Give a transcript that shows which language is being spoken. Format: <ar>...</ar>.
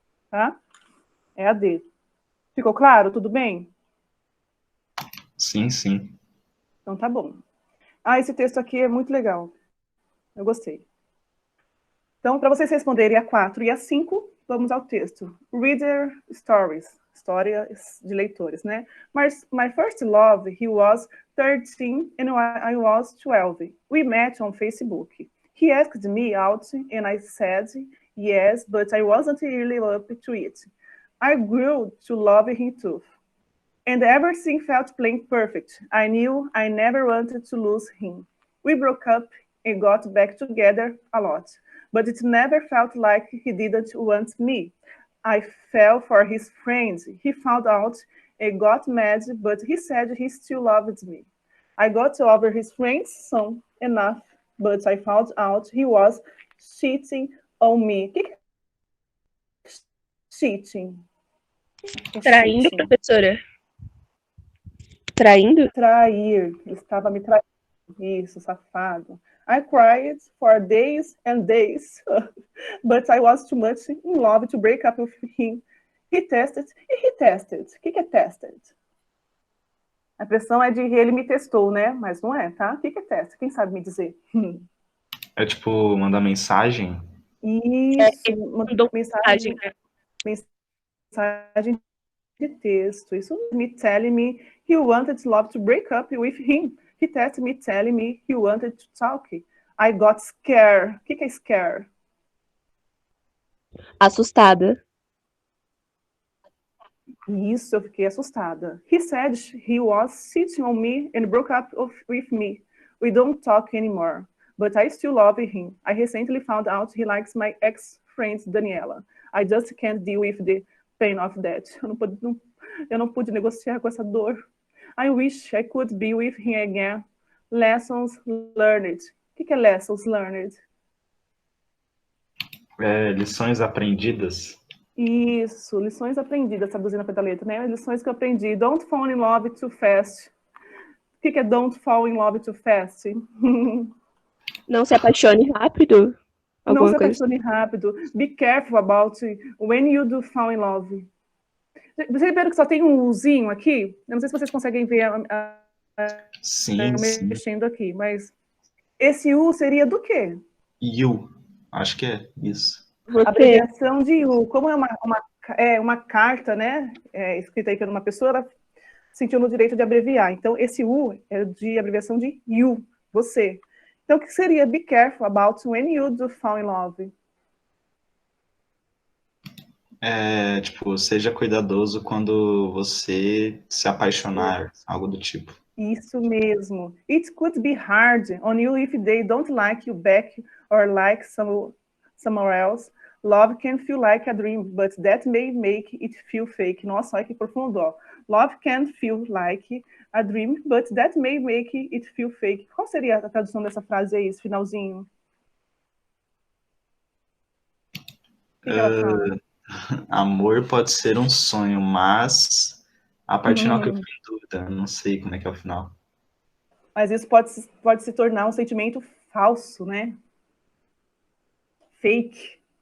<pt>Tá? É a D. Ficou claro? Tudo bem? Sim, sim. Então tá bom. Esse texto aqui é muito legal. Eu gostei. Então, para vocês responderem a 4 e a 5, vamos ao texto.</pt> <en>Reader stories.</en> <pt>Histórias de leitores, né?</pt> <en>My first love, he was 13 and I was 12. We met on Facebook. He asked me out and I said yes, but I wasn't really up to it. I grew to love him too. And everything felt plain perfect. I knew I never wanted to lose him. We broke up and got back together a lot, but it never felt like he didn't want me. I fell for his friends. He found out and got mad, but he said he still loved me. I got over his friends soon enough, but I found out he was cheating on me.</en> <pt>O que é cheating? Traindo,</pt> <en>Cheating.</en> <pt>professora? Traindo? Trair. Ele estava me traindo. Isso, safado.</pt> <en>I cried for days and days, but I was too much in love to break up with him. He tested.</en> <pt>O que é tested? A impressão é de ele me testou, né? Mas não é, tá? O que é teste? Quem sabe me dizer? É tipo mandar mensagem? Isso, Mandou mensagem, né? mensagem de texto.</pt> <en>Isso me telling me he wanted love to break up with him. He texted me telling me he wanted to talk. I got scared.</en> <pt>O que é</pt> <en>scare?</en> <pt>Assustada. Isso, eu fiquei assustada.</pt> <en>He said he was sitting on me and broke up with me. We don't talk anymore. But I still love him. I recently found out he likes my ex-friend Daniela. I just can't deal with the pain of that.</en> <pt>Eu não pude negociar com essa dor.</pt> <en>I wish I could be with him again. Lessons learned.</en> <pt>O que é</pt> <en>lessons learned?</en> <pt>Lições aprendidas. Isso, lições aprendidas, traduzindo a letra, né? Lições que eu aprendi.</pt> <en>Don't fall in love too fast.</en> <pt>O que é</pt> <en>don't fall in love too fast?</en> <pt>Não se apaixone rápido. Não se Coisa. apaixone rápido.</pt> <en>Be careful about when you do fall in love.</en> <pt>Vocês viram que só tem um Uzinho aqui? Eu não sei se vocês conseguem ver Sim. mexendo aqui, mas esse U seria do quê? You. Acho que é isso. Abreviação de U. Como é uma carta, né? Escrita aí por uma pessoa, ela sentiu no direito de abreviar. Então, esse U é de abreviação de you, você. Então, o que seria be careful about when you do fall in love? Tipo, seja cuidadoso quando você se apaixonar, algo do tipo. Isso mesmo.</pt> <en>It could be hard on you if they don't like you back or like somewhere else. Love can feel like a dream, but that may make it feel fake.</en> <pt>Nossa, olha que profundo, ó.</pt> <en>Love can feel like a dream, but that may make it feel fake.</en> <pt>Qual seria a tradução dessa frase aí, esse finalzinho? O que ela fala? Amor pode ser um sonho, mas a parte final que eu fiquei em dúvida, não sei como é que é o final. Mas isso pode se tornar um sentimento falso, né? Fake.</pt>